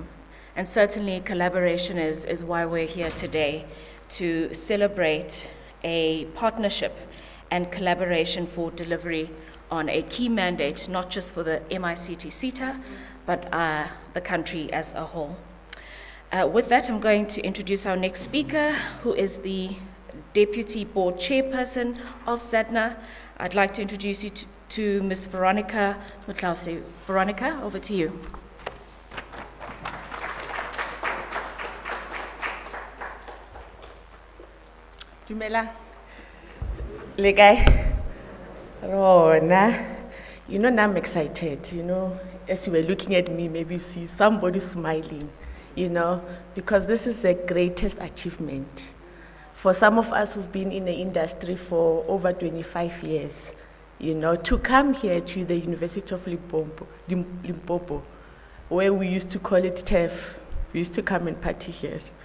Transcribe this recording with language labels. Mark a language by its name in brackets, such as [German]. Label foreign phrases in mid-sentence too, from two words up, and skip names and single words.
[English] And certainly collaboration is why we're here today, to celebrate a partnership and collaboration for delivery on a key mandate, not just for the MICT CETA, but the country as a whole. With that, I'm going to introduce our next speaker, who is the Deputy Board Chairperson of ZEDNA. I'd like to introduce you to Ms. Veronica Mutlausi. Veronica, over to you. [Northern Sotho] Dumela. Le kae? Rona. [English] You know, now I'm excited, you know. As you were looking at me, maybe you see somebody smiling, you know, because this is the greatest achievement. For some of us who've been in the industry for over 25 years, you know, to come here to the University of Limpopo, where we used to call it TEF, we used to come and party here.